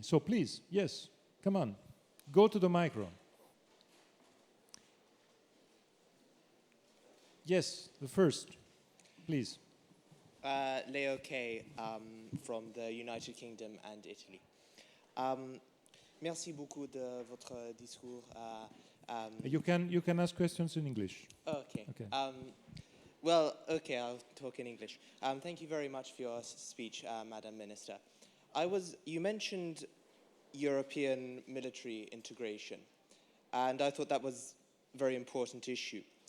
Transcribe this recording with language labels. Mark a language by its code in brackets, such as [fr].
[en] So please, yes, come on, go to the micro. Yes, the first, please. Leo Kay from the United Kingdom and Italy. [fr] Merci beaucoup de votre discours. [en] You can ask questions in English. Okay. Okay. Okay, I'll talk in English. Thank you very much for your speech, Madam Minister. You mentioned European military integration, and I thought that was a very important issue.